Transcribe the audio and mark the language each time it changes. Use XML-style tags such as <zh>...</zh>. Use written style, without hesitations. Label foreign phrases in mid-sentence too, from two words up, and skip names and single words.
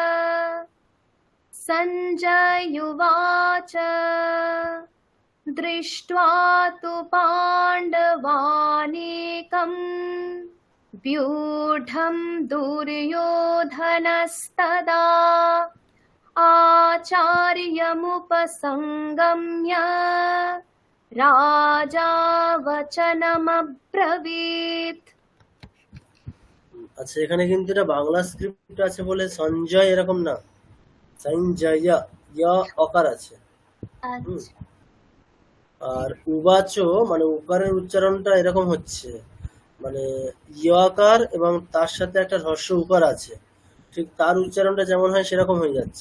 <sa>सञ्जयुवाच दृष्ट्वा तु पाण्डवानीकं व्यूढं दुर्योधनस्तदा आचार्यमुपसंगम्य राजा वचनमब्रवीत्।</sa> <bn>আচ্ছা, এখানে কিন্তু এটা বাংলা স্ক্রিপ্ট আছে বলে সঞ্জয় এরকম না, সঞ্জয়, ইয়া অকার আছে। আচ্ছা আর উবাচ মানে উকারের উচ্চারণটা এরকম হচ্ছে, মানে ইয়কার এবং তার সাথে একটা হ্রস্ব উকার আছে, ঠিক তার উচ্চারণটা যেমন হয় সেরকম হয়ে যাচ্ছে।</bn>